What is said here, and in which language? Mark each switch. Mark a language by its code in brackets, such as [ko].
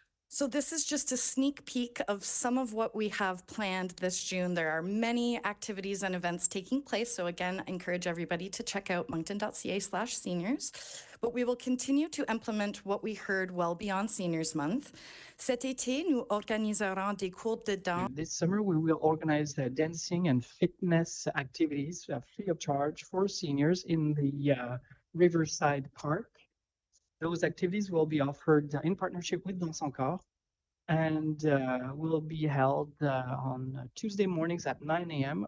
[en] So this is just a sneak peek of some of what we have planned this June. There are many activities and events taking place. So again, I encourage everybody to check out moncton.ca/seniors. But we will continue to implement what we heard well beyond Seniors Month. [fr] Cet été, nous organiserons des cours de danse. [en] This summer, we will organize dancing and fitness activities free of charge for seniors in the Riverside Park. Those activities will be offered in partnership with Dans Son Corps and will be held on Tuesday mornings at 9 a.m.